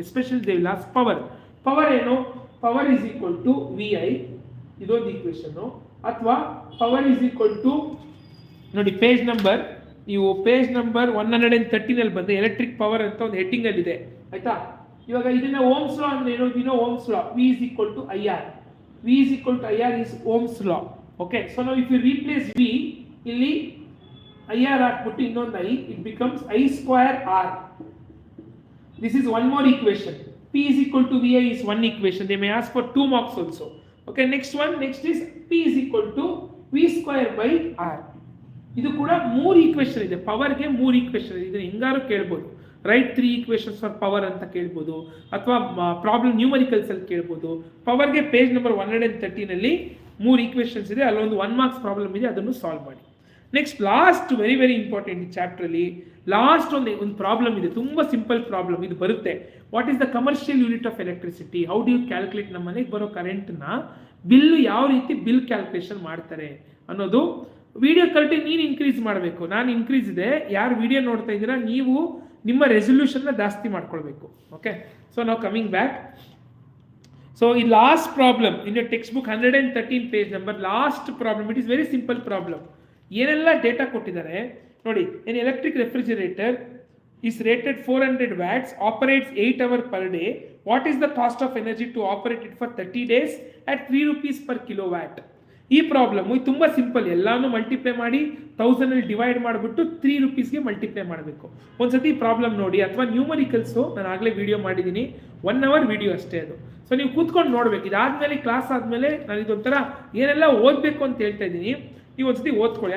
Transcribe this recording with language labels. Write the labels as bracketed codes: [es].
[en] Especially they will ask power ಏನು? Power is equal to VI, [kn] ಇದೊಂದು ಈಕ್ವೇಷನ್ನು. ಅಥವಾ [en] power is equal to, [kn] ನೋಡಿ page number 113ನಲ್ಲಿ ಬಂದು electric power ಅಂತ ಒಂದು ಹೆಡ್ಡಿಂಗಲ್ಲಿದೆ, ಆಯಿತಾ? ಇವಾಗ ಇದನ್ನ ಓಮ್ಸ್ ಲಾ ಅಂದ್ರೆ ಏನು? [en] We know Ohm's law, V is equal to IR. V is equal to IR is Ohm's law. Okay, so now if you replace V, [kn] ಇಲ್ಲಿ IR ಹಾಕ್ಬಿಟ್ಟು ಇನ್ನೊಂದು I, [en] it becomes I square R. This is one more equation. P is equal to VI is one equation. They may ask for 2 marks also. Okay, next is P is equal to V square by R. [kn] ಇದು ಕೂಡ 3 equation ಇದೆ. ಪವರ್ಗೆ 3 equation ಇದೆ. ಇದನ್ನ ಹೆಂಗಾರು ಕೇಳ್ಬೋದು. [en] write 3 equations for power [kn] ಅಂತ ಕೇಳ್ಬೋದು, ಅಥವಾ problem numericals ಅಲ್ಲಿ ಕೇಳ್ಬೋದು. ಪವರ್ಗೆ ಪೇಜ್ ನಂಬರ್ 113 ನಲ್ಲಿ 3 ಈಕ್ವೇಷನ್ಸ್ ಇದೆ. ಅಲ್ಲೊಂದು 1 ಮಾರ್ಕ್ಸ್ ಪ್ರಾಬ್ಲಮ್ ಇದೆ, ಅದನ್ನು ಸಾಲ್ವ್ ಮಾಡಿ. [en] next last very very important [kn] ಈ ಚಾಪ್ಟರ್ ಅಲ್ಲಿ ಲಾಸ್ಟ್ ಒಂದು ಪ್ರಾಬ್ಲಮ್ ಇದೆ, ತುಂಬಾ ಸಿಂಪಲ್ ಪ್ರಾಬ್ಲಮ್ ಇದು ಬರುತ್ತೆ. [en] What is the commercial unit of electricity? How do you calculate? [kn] ನಮ್ಮ ಮನೆಗೆ ಬರೋ ಕರೆಂಟ್ನ ಬಿಲ್ ಯಾವ ರೀತಿ ಬಿಲ್ ಕ್ಯಾಲ್ಕುಲೇಷನ್ ಮಾಡ್ತಾರೆ ಅನ್ನೋದು. ವಿಡಿಯೋ ಕ್ವಾಲಿಟಿ ನೀನು ಇನ್ಕ್ರೀಸ್ ಮಾಡಬೇಕು, ನಾನು ಇನ್ಕ್ರೀಸ್ ಇದೆ. ಯಾರು ವಿಡಿಯೋ ನೋಡ್ತಾ ಇದ್ದೀರಾ ನೀವು ನಿಮ್ಮ ರೆಸೊಲ್ಯೂಷನ್ನ ಜಾಸ್ತಿ ಮಾಡ್ಕೊಳ್ಬೇಕು. [en] Okay, so ನಾವು coming back. So ಈ last problem in your text book 113 page number, last problem. It is very simple problem. [kn] ಏನೆಲ್ಲ ಡೇಟಾ ಕೊಟ್ಟಿದ್ದಾರೆ ನೋಡಿ. [en] An electric refrigerator is rated 400 watts, operates 8 hours per day. What is the cost of energy to operate it for 30 days at 3 rupees per kilowatt? [kn] ಈ problem ತುಂಬ simple. ಎಲ್ಲಾನು multiply ಮಾಡಿ 1000 ಅಲ್ಲಿ divide ಮಾಡಿಬಿಟ್ಟು 3 ರೂಪೀಸ್ಗೆ multiply ಮಾಡಬೇಕು. ಒಂದ್ಸತಿ ಪ್ರಾಬ್ಲಮ್ ನೋಡಿ, ಅಥವಾ ನ್ಯೂಮರಿಕಲ್ಸು ನಾನು ಆಗಲೇ ವಿಡಿಯೋ ಮಾಡಿದ್ದೀನಿ, 1 hour ವಿಡಿಯೋ ಅಷ್ಟೇ ಅದು. ಸೊ ನೀವು ಕೂತ್ಕೊಂಡು ನೋಡ್ಬೇಕು. ಇದಾದ್ಮೇಲೆ ಕ್ಲಾಸ್ ಆದಮೇಲೆ ನಾನು ಇದೊಂಥರ ಏನೆಲ್ಲ ಓದಬೇಕು ಅಂತ ಹೇಳ್ತಾ ಇದ್ದೀನಿ, ನೀವು ಒಂದ್ಸತಿ ಓದ್ಕೊಳ್ಳಿ.